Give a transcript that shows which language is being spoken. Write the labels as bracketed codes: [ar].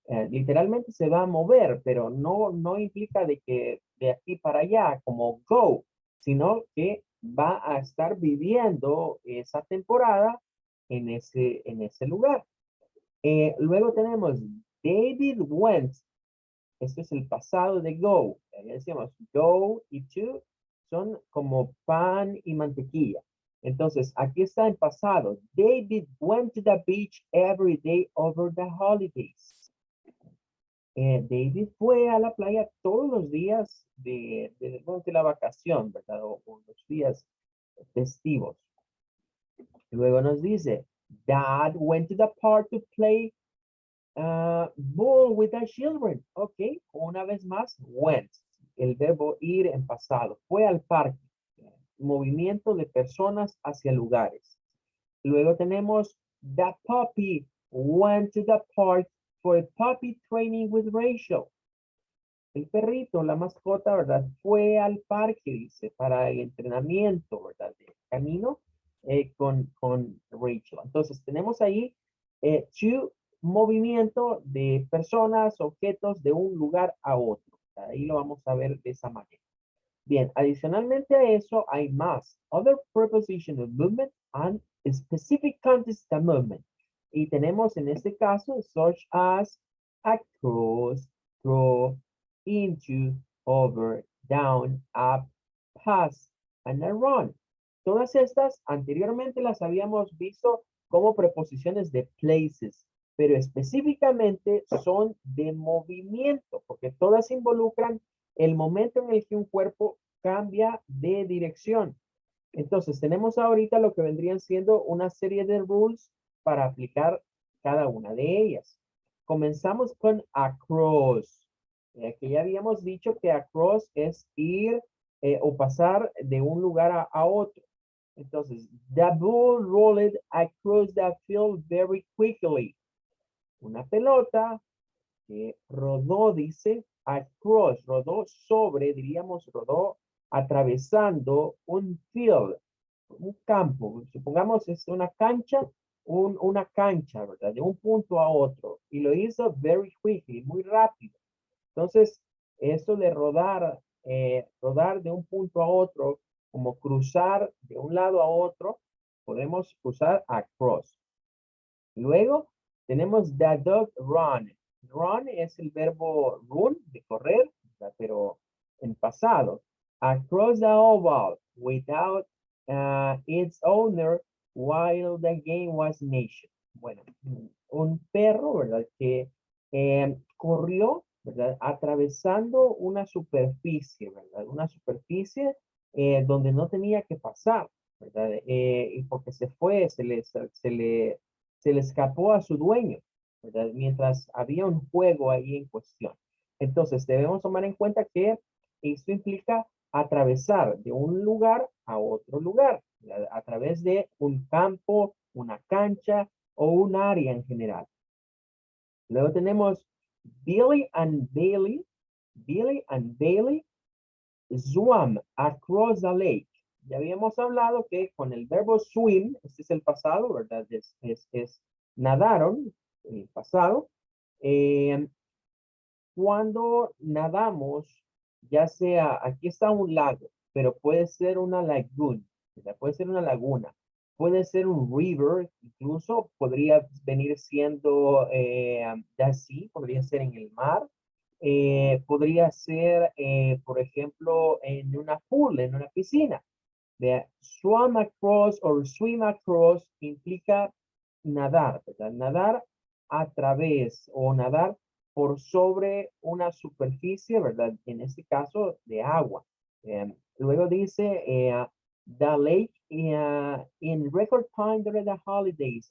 [es] Literalmente se va a mover, pero no implica de que de aquí para allá, como go, sino que va a estar viviendo esa temporada en ese lugar. Luego tenemos [en] David went. [es] Esto es el pasado de go. Ya decíamos, go y to son como pan y mantequilla. Entonces, aquí está el pasado. [en] David went to the beach every day over the holidays. [es] David fue a la playa todos los días durante la vacación, ¿verdad? O los días festivos. Luego nos dice, [en] Dad went to the park to play ball with the children. [es] Ok, una vez más, went. El verbo ir en pasado. Fue al parque. Movimiento de personas hacia lugares. Luego tenemos [en] the puppy went to the park for puppy training with Rachel. [es] El perrito, la mascota, ¿verdad? Fue al parque, dice, para el entrenamiento, ¿verdad? De camino con Rachel. Entonces, tenemos ahí to movimiento de personas, objetos de un lugar a otro. Ahí lo vamos a ver de esa manera. Bien, adicionalmente a eso hay más. [en] Other preposition of movement and specific context of movement. [es] Y tenemos en este caso [en] such as across, through, into, over, down, up, past, and around. [es] Todas estas anteriormente las habíamos visto como preposiciones de places, pero específicamente son de movimiento, porque todas involucran el momento en el que un cuerpo cambia de dirección. Entonces, tenemos ahorita lo que vendrían siendo una serie de rules para aplicar cada una de ellas. Comenzamos con across. Que ya habíamos dicho que across es ir o pasar de un lugar a otro. [en] Entonces, the ball rolled across the field very quickly. [es] Una pelota que rodó, dice, across, rodó sobre, diríamos, rodó atravesando un field, un campo. Supongamos es una cancha, una cancha, ¿verdad? De un punto a otro. Y lo hizo very quickly, muy rápido. Entonces, eso de rodar, rodar de un punto a otro, como cruzar de un lado a otro, podemos usar across. Luego tenemos [en] the dog run. [es] Run es el verbo run, de correr, ¿verdad? Pero en pasado. [en] Across the oval without its owner while the game was in action. [es] Bueno, un perro, ¿verdad? Que corrió, ¿verdad? Atravesando una superficie, ¿verdad? Una superficie donde no tenía que pasar, ¿verdad? Y porque se fue, se le escapó a su dueño, ¿verdad? Mientras había un juego ahí en cuestión. Entonces, debemos tomar en cuenta que esto implica atravesar de un lugar a otro lugar, ¿verdad? A través de un campo, una cancha o un área en general. Luego tenemos Billy and Bailey. [en] Billy and Bailey swam across the lake. [es] Ya habíamos hablado que con el verbo swim, este es el pasado, ¿verdad? Es nadaron, el pasado. Eh, Cuando nadamos, ya sea, aquí está un lago, pero puede ser una laguna, ¿verdad? Puede ser una laguna, puede ser un river, incluso podría venir siendo así, podría ser en el mar, podría ser, por ejemplo, en una pool, en una piscina. De [en] swim across o swim across [es] implica nadar, ¿verdad? Nadar a través o nadar por sobre una superficie, ¿verdad? En este caso, de agua. Luego dice, [en] the lake in record time during the holidays.